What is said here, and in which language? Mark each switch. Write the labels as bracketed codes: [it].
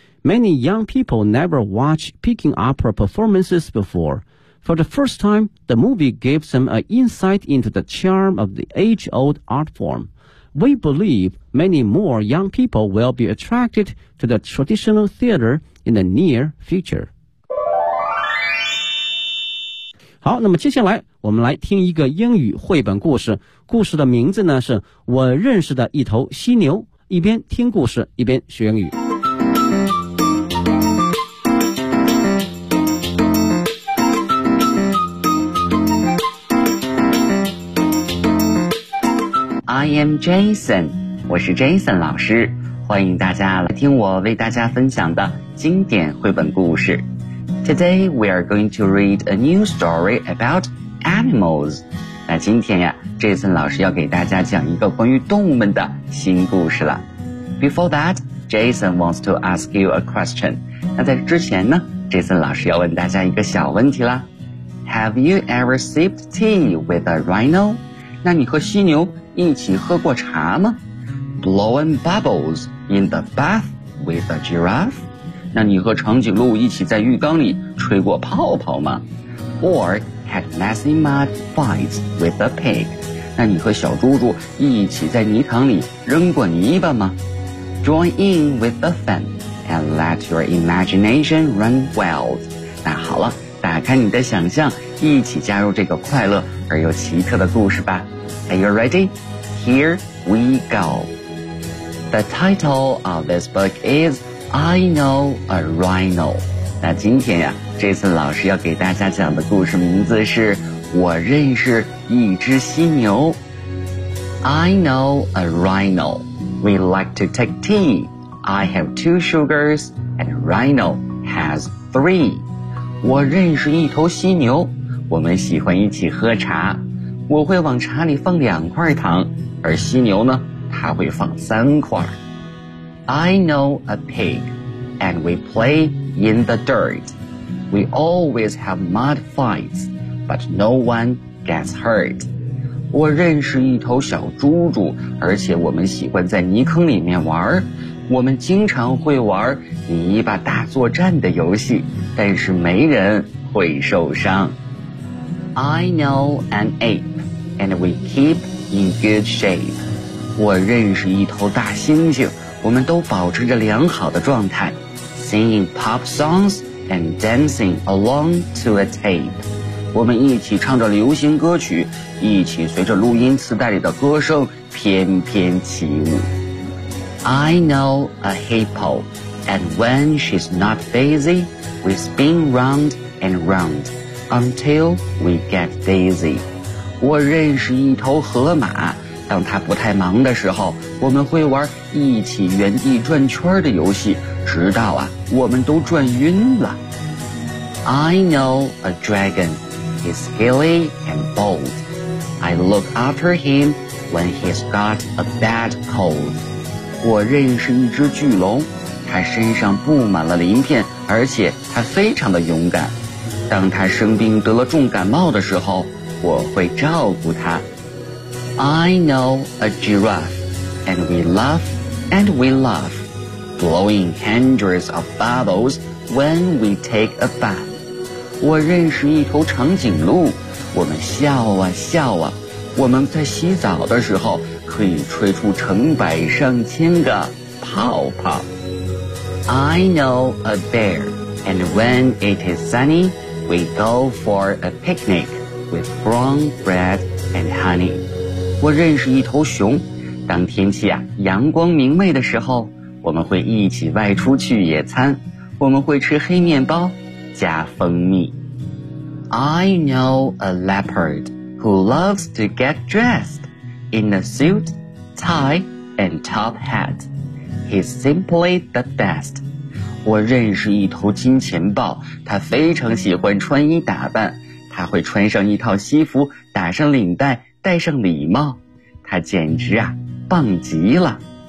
[en] Many young people never watched Peking opera performances before. For the first time, the movie gives them an insight into the charm of the age-old art form. We believe many more young people will be attracted to the traditional theater in the near future. [zh] 好，那么接下来我们来听一个英语绘本故事。故事的名字呢是《我认识的一头犀牛》，一边听故事，一边学英语。 [en] I am Jason, [zh] 我是 Jason 老师，欢迎大家来听我为大家分享的经典绘本故事。 [en] Today we are going to read a new story about animals. [zh] 那今天呀 ,Jason 老师要给大家讲一个关于动物们的新故事了。 [en] Before that, Jason wants to ask you a question. [zh] 那在之前呢 ,Jason 老师要问大家一个小问题啦。 [en] Have you ever sipped tea with a rhino? [zh] 那你和犀牛一起喝过茶吗 ? [en] Blowing bubbles in the bath with a giraffe? [zh] 那你和长颈鹿一起在浴缸里吹过泡泡吗 ? [en] Or had messy mud fights with a pig? [zh] 那你和小猪猪一起在泥塘里扔过泥巴吗 ? [en] Join in with the fun and let your imagination run wild. [zh] 那好了，打开你的想象，一起加入这个快乐而又奇特的故事吧。 [en] Are you ready? Here we go. The title of this book is I Know a Rhino. [zh] 那今天呀 ,Jason 老师要给大家讲的故事名字是我认识一只犀牛。 [en] I know a rhino. We like to take tea. I have two sugars and rhino has three. [zh] 我认识一头犀牛。我们喜欢一起喝茶。我会往茶里放两块糖，而犀牛呢，它会放三块。 [en] I know a pig, and we play in the dirt. We always have mud fights, but no one gets hurt. [zh] 我认识一头小猪猪，而且我们喜欢在泥坑里面玩。我们经常会玩泥巴大作战的游戏，但是没人会受伤。 [en] I know an ape, and we keep in good shape. [zh] 我认识一头大猩猩，我们都保持着良好的状态。 [en] Singing pop songs and dancing along to a tape. [zh] 我们一起唱着流行歌曲，一起随着录音磁带里的歌声翩翩起舞。 [en] I know a hippo, and when she's not busy, we spin round and round until we get dizzy. [zh] 我认识一头河马，当它不太忙的时候，我们会玩一起原地转圈的游戏，直到啊我们都转晕了。 [en] I know a dragon. He's scaly and bold. I look after him when he's got a bad cold. [zh] 我认识一只巨龙，它身上布满了鳞片，而且它非常的勇敢。当它生病得了重感冒的时候，我会照顾它。 [en] I know a giraffe, and we laugh and we laugh, blowing hundreds of bubbles when we take a bath. [zh] 我认识一头长颈鹿，我们笑啊笑啊，我们在洗澡的时候可以吹出成百上千个泡泡。 [en] I know a bear, and when it is sunny, we go for a picnic with brown bread and honey. [zh] 我认识一头熊，当天气啊阳光明媚的时候，我们会一起外出去野餐，我们会吃黑面包加蜂蜜。 [en] I know a leopard who loves to get dressed in a suit, tie and top hat. He's simply the best. [zh] 我认识一头金钱豹，他非常喜欢穿衣打扮，他会穿上一套西服，打上领带，戴上礼帽，他简直啊棒极了。